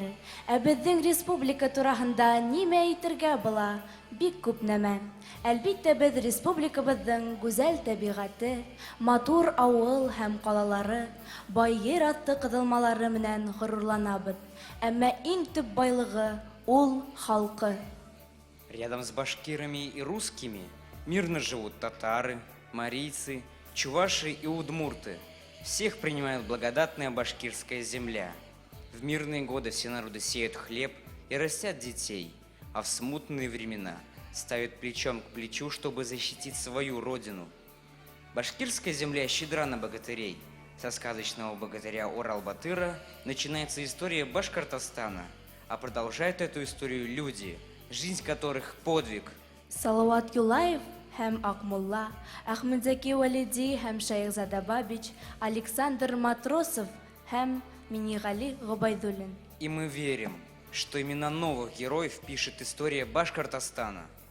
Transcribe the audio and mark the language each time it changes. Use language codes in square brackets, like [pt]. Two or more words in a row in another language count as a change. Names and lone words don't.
[ba] Ә безнең республика турасында нимә әйтергә була? Бик күп нәмә. Әлбиттә, без республикабызның гүзәл табигате, матур авыл һәм калалары, бай йөр атты кызылмалары менән горурланабыз. Әмма иң төп байлыгы ул халкы. [ru] Рядом с башкирами и русскими мирно живут татары, марийцы, чуваши и удмурты. Всех принимает благодатная башкирская земля. В мирные годы все народы сеют хлеб и растят детей, а в смутные времена ставят плечом к плечу, чтобы защитить свою родину. Башкирская земля щедра на богатырей. Со сказочного богатыря Орал-Батыра начинается история Башкортостана, а продолжают эту историю люди, жизнь которых подвиг. [ba] Салават Юлаев һәм Акмулла, Ахмедзаки Валиди һәм Шайхзада Бабич, Александр Матросов һәм Минигали Губайдуллин. [ru] И мы верим, что имена новых героев пишет история Башкортостана.